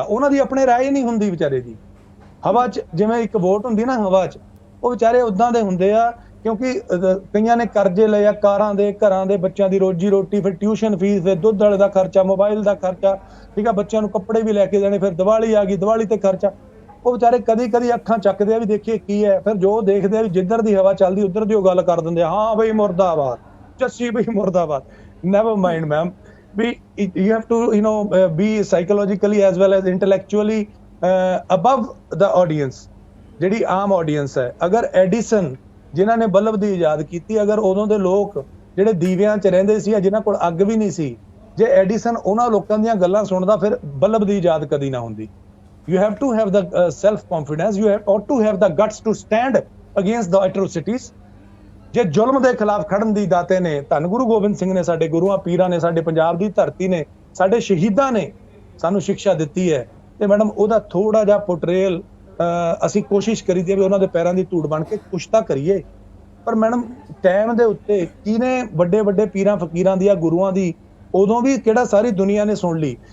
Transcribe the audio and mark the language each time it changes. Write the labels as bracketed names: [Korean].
[Punjabi] ਉਹਨਾਂ ਦੀ ਆਪਣੇ ਰਾਏ ਨਹੀਂ ਹੁੰਦੀ ਵਿਚਾਰੇ ਦੀ। ਹਵਾ 'ਚ ਜਿਵੇਂ ਇੱਕ ਵੋਟ ਹੁੰਦੀ ਨਾ ਹਵਾ 'ਚ, ਉਹ ਵਿਚਾਰੇ ਉਦਾਂ ਦੇ ਹੁੰਦੇ ਆ, ਕਿਉਂਕਿ ਕਈਆਂ ਨੇ ਕਰਜ਼ੇ ਲਏ ਆ, ਕਾਰਾਂ ਦੇ, ਘਰਾਂ ਦੇ, ਬੱਚਿਆਂ ਦੀ ਰੋਜੀ ਰੋਟੀ, ਫਿਰ ਟਿਊਸ਼ਨ ਫੀਸ, ਫਿਰ ਦੁੱਧ ਵਾਲੇ ਦਾ ਖਰਚਾ, ਮੋਬਾਈਲ ਦਾ ਖਰਚਾ, ਠੀਕ ਆ, ਬੱਚਿਆਂ ਨੂੰ ਕੱਪੜੇ ਵੀ ਲੈ ਕੇ ਦੇਣੇ, ਫਿਰ ਦੀਵਾਲੀ ਆ ਗਈ, ਦੀਵਾਲੀ ਤੇ ਖਰਚਾ। ਉਹ ਵਿਚਾਰੇ ਕਦੀ ਕਦੀ ਅੱਖਾਂ ਚੱਕਦੇ ਆ ਵੀ ਦੇਖੀਏ ਕੀ ਹੈ, ਫਿਰ ਜੋ ਦੇਖਦੇ ਆ ਵੀ ਜਿੱਧਰ ਦੀ ਹਵਾ ਚੱਲਦੀ ਉੱਧਰ ਦੀ ਉਹ ਗੱਲ ਕਰ ਦਿੰਦੇ ਆ, ਹਾਂ ਬਈ ਮੁਰਦਾਬਾਦ, ਜੱਸੀ ਬਈ ਮੁਰਦਾਬਾਦ। [English] never mind ma'am, we you have to be psychologically as well as intellectually above the audience, [Punjabi] ਜਿਹੜੀ ਆਮ ਆਡੀਅנס ਹੈ। ਅਗਰ ਐਡੀਸਨ ਜਿਨ੍ਹਾਂ ਨੇ ਬਲਬ ਦੀ ਇਜਾਦ ਕੀਤੀ, ਅਗਰ ਉਦੋਂ ਦੇ ਲੋਕ ਜਿਹੜੇ ਦੀਵਿਆਂ 'ਚ ਰਹਿੰਦੇ ਸੀ, ਜਿਨ੍ਹਾਂ ਕੋਲ ਅੱਗ ਵੀ ਨਹੀਂ ਸੀ, ਜੇ ਐਡੀਸਨ ਉਹਨਾਂ ਲੋਕਾਂ ਦੀਆਂ ਗੱਲਾਂ ਸੁਣਦਾ, ਫਿਰ ਬਲਬ ਦੀ ਇਜਾਦ ਕਦੀ ਨਾ ਹੁੰਦੀ। [English] You have to have the self-confidence, you ought to have the guts to stand against the atrocities। [Punjabi] ਜੇ ਜ਼ੁਲਮ ਦੇ ਖਿਲਾਫ ਖੜਨ ਦੀ ਦਾਤੇ ਨੇ, ਧੰਨ ਗੁਰੂ ਗੋਬਿੰਦ ਸਿੰਘ ਨੇ, ਸਾਡੇ ਗੁਰੂਆਂ ਪੀਰਾਂ ਨੇ, ਸਾਡੇ ਪੰਜਾਬ ਦੀ ਧਰਤੀ ਨੇ, ਸਾਡੇ ਸ਼ਹੀਦਾਂ ਨੇ ਸਾਨੂੰ ਸਿੱਖਿਆ ਦਿੱਤੀ ਹੈ, ਤੇ ਮੈਡਮ ਉਹਦਾ ਥੋੜਾ ਜਿਹਾ ਪੋਰਟਰੇਲ ਅਸੀਂ ਕੋਸ਼ਿਸ਼ ਕਰੀਦੀ ਵੀ ਉਹਨਾਂ ਦੇ ਪੈਰਾਂ ਦੀ ਧੂੜ ਬਣ ਕੇ ਕੁਛ ਤਾਂ ਕਰੀਏ। ਪਰ ਮੈਡਮ ਟਾਈਮ ਦੇ ਉੱਤੇ ਕਿਹਨੇ ਵੱਡੇ ਵੱਡੇ ਪੀਰਾਂ ਫਕੀਰਾਂ ਦੀ, ਗੁਰੂਆਂ ਦੀ, ਉਦੋਂ ਵੀ ਕਿਹੜਾ ਸਾਰੀ ਦੁਨੀਆ ਨੇ ਸੁਣ ਲਈ।